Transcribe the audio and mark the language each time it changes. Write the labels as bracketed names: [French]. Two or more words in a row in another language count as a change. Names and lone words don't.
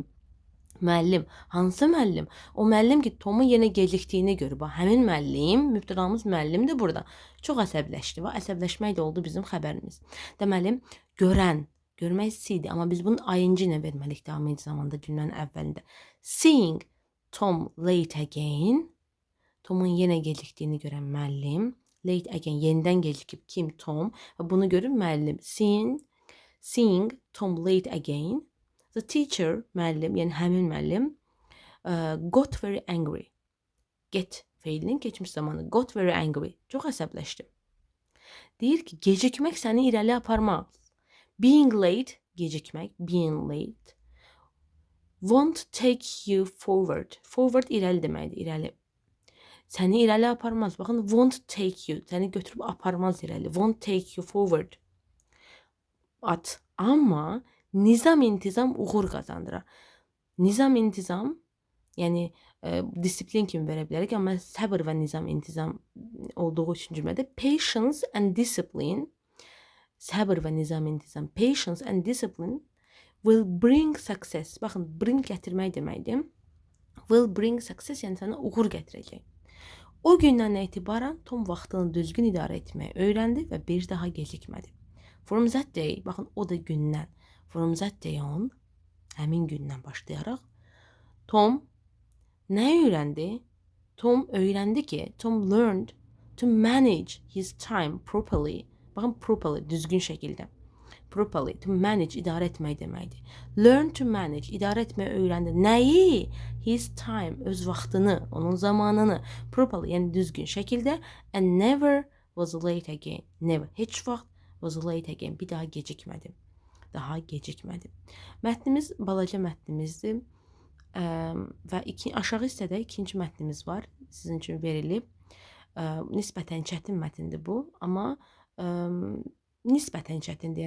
[Azerbaijani] Müəllim, hansı müəllim? O müəllim ki, Tomun yenə gecikdiyini görür. Bax, həmin müəllim, mübtədamız müəllimdir burada. Çox əsəbləşdi. Bax, əsəbləşmək də oldu bizim xəbərimiz. Deməli, görən, görmək istəyirdi, amma biz bunu ing ilə verməliyik daimi zamanda cümlənin əvvəlində. [English] Seeing Tom late again. [Azerbaijani] Tomun yenə gecikdiyini görən müəllim. [English] Late again, [Azerbaijani] yenidən gecikib kim? Tom. Və bunu görür müəllim. [English] Seeing Tom late again. The teacher, [Azerbaijani] müəllim, yəni həmin müəllim, [English] got very angry. [Azerbaijani] Get feilinin keçmiş zamanı. [English] Got very angry. [Azerbaijani] Çox əsəbləşdi. Deyir ki, gecikmək səni irəli aparmaz. [English] Being late, gecikmək, being late, won't take you forward. [Azerbaijani] Forward irəli deməkdir, irəli. Səni irəli aparmaz. Baxın, [English] won't take you, [Azerbaijani] səni götürüb aparmaz irəli. [English] Won't take you forward. At. [Azerbaijani] Amma nizam intizam uğur qazandırar. Nizam intizam, yəni disiplin kimi verə bilərik, amma səbr və nizam intizam olduğu üçün cümlədə [English] patience and discipline, [Azerbaijani] səbr və nizam intizam, [English] patience and discipline will bring success. [Azerbaijani] Baxın, bring gətirmək deməkdir. [English] Will bring success, [Azerbaijani] yəni sənə uğur gətirəcək. O gündən etibarən Tom vaxtını düzgün idarə etməyi öyrəndi və bir daha gecikmədi. [English] From that day, [Azerbaijani] baxın o da gündən, [English] from that day on, [Azerbaijani] həmin gündən başlayaraq Tom nə öyrəndi? Tom öyrəndi ki, [English] Tom learned to manage his time properly. [Azerbaijani] Baxın, properly, düzgün şəkildə. [English] Properly, to manage, [Azerbaijani] idarə etmək deməkdir. [English] Learn to manage, [Azerbaijani] idarə etməyi öyrəndi. Nəyi? [English] His time, [Azerbaijani] öz vaxtını, onun zamanını. Properly, yəni düzgün şəkildə. [English] And never was late again. Never, [Azerbaijani] heç vaxt [English] was late again. [Azerbaijani] Bir daha gecikmədi. Daha gecikmədi. Mətnimiz balaca mətnimizdir. Və aşağı hissədə ikinci mətnimiz var. Sizin üçün verilib. Nisbətən çətin mətndir bu. Amma nisbətən çətindir.